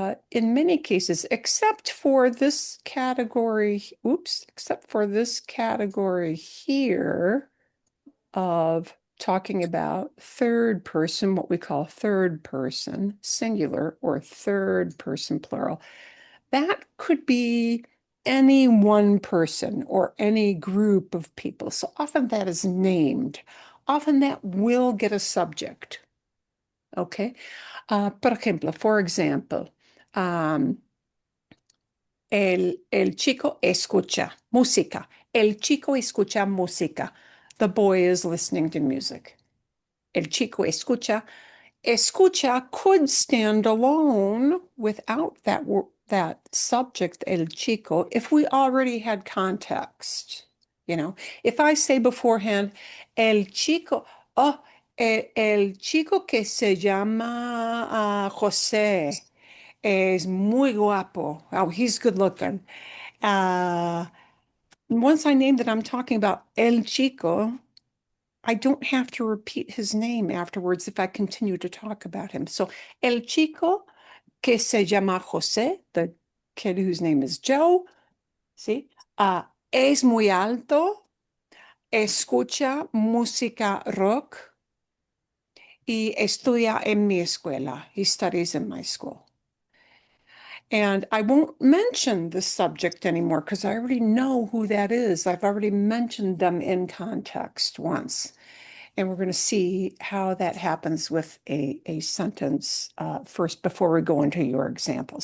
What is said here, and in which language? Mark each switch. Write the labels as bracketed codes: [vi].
[en] in many cases, except for this category, except for this category here of talking about third person, what we call third person singular or third person plural, that could be any one person or any group of people. So often that is named. Often that will get a subject. Okay. [es] Por ejemplo, [en] for example, [es] el chico escucha música. El chico escucha música. [en] The boy is listening to music. [es] El chico escucha. [en] Escucha could stand alone without that subject, el chico, if we already had context. If I say beforehand, [es] el chico, oh, el chico que se llama José es muy guapo. [en] Oh, he's good looking. Uh, Once I name that I'm talking about el chico, I don't have to repeat his name afterwards if I continue to talk about him. So, [es] el chico que se llama José, [en] the kid whose name is Joe, ¿sí? [es] Es muy alto, escucha música rock y estudia en mi escuela. [en] He studies in my school. And I won't mention the subject anymore because I already know who that is. I've already mentioned them in context once. And we're going to see how that happens with a sentence first before we go into your examples.